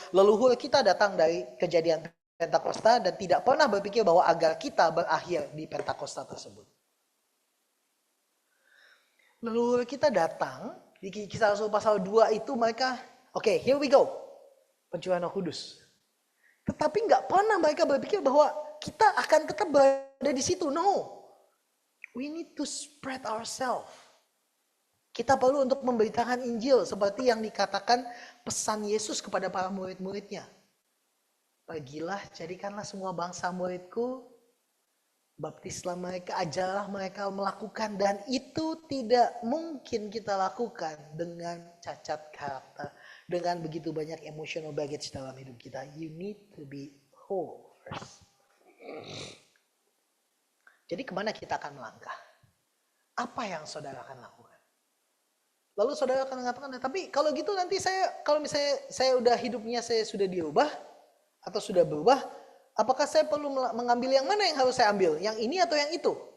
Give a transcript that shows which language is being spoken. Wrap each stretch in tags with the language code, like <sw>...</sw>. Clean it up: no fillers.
<id>Leluhur kita datang dari kejadian Pentakosta dan tidak pernah berpikir bahwa agar kita berakhir di Pentakosta tersebut. Leluhur kita datang, di Kisah Rasul pasal 2 itu mereka, oke,</id> <en>here we go.</en> <id>Pencurahan Roh Kudus. Tetapi nggak pernah mereka berpikir bahwa kita akan tetap berada di situ.</id> <en>No. We need to spread ourselves.</en> <id>Kita perlu untuk memberitakan Injil seperti yang dikatakan pesan Yesus kepada para murid-muridnya. Pergilah, jadikanlah semua bangsa muridku. Baptislah mereka, ajarlah mereka melakukan, dan itu tidak mungkin kita lakukan dengan cacat karakter, dengan begitu banyak</id> <en>emotional baggage</en> <id>dalam hidup kita.</id> <en>You need to be whole first.</en> <id>Jadi kemana kita akan melangkah? Apa yang saudara akan lakukan? Lalu saudara akan mengatakan, tapi kalau gitu nanti kalau misalnya saya udah hidupnya saya sudah dirubah atau sudah berubah, apakah saya perlu mengambil yang mana yang harus saya ambil? Yang ini atau yang itu?</id>